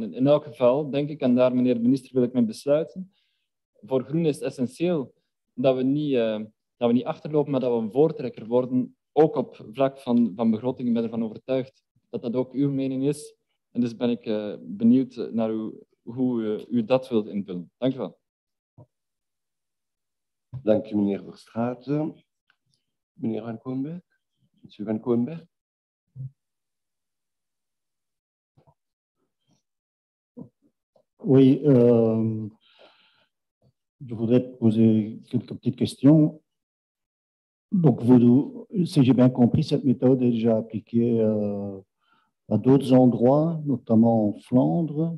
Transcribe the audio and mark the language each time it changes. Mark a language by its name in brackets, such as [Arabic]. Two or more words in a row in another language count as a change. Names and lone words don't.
[Dutch] Want in elk geval, denk ik, en daar, meneer de minister, wil ik mee besluiten, voor Groen is het essentieel dat we niet achterlopen, maar dat we een voortrekker worden, ook op vlak van begroting. Ik ben ervan overtuigd dat dat ook uw mening is. En dus ben ik benieuwd naar hoe u dat wilt invullen. Dank u wel. Dank u, meneer Verstraeten. Meneer Van Koenberg? Monsieur Van Koenberg? [French] Oui, je voudrais poser quelques petites questions. Donc, si j'ai bien compris, cette méthode est déjà appliquée à d'autres endroits, notamment en Flandre.